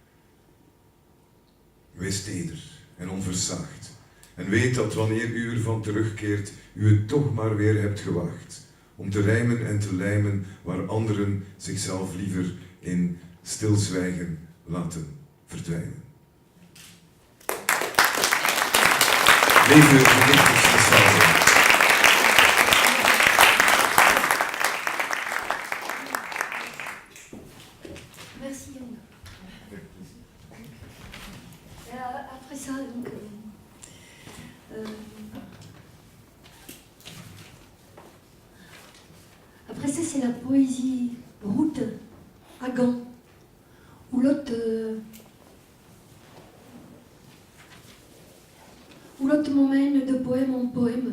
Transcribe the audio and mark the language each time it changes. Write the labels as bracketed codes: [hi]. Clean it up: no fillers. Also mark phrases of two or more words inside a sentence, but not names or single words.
[nl] Wees teder en onversaagd en weet dat wanneer u ervan terugkeert, u het toch maar weer hebt gewaagd om te rijmen en te lijmen waar anderen zichzelf liever in stilzwijgen laten verdwijnen. Leven de dichters des Vaderlands. [fr] Merci Yann. Après ça, donc, après ça, c'est la poésie route à Gand, où l'autre m'emmène de poème en poème.